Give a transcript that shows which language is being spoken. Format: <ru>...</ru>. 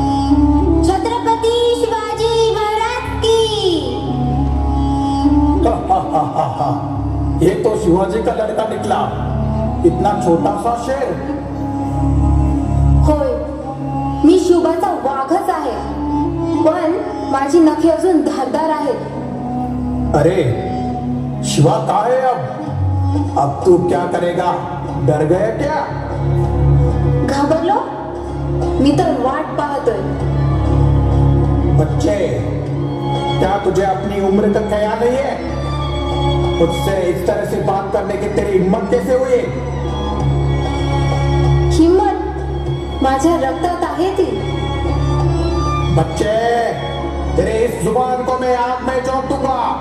<hi>छत्रपती शिवाजी महाराज की. ये तो शिवाजी का लड़का निकला. इतना छोटा सा शेर.</hi> <mr>होय, मी शुभाचा वाघच आहे, पण माझी नखे अजून धारदार आहेत.</mr> <hi>अरे शिवा कहाँ है अब तू क्या करेगा? डर गया क्या?</hi> <mr>घाबरलो? मी तर वाट पाहतोय.</mr> <hi>बच्चे, क्या तुझे अपनी उम्र का ख्याल नहीं है? मुझसे इस तरह से बात करने की तेरी हिम्मत कैसे हुई?</hi> <mr>हिम्मत माझ्या रक्तात आहे ती.</mr> <hi>बच्चे, तेरे इस जुबान को मैं आग में झोंक दूंगा.</hi>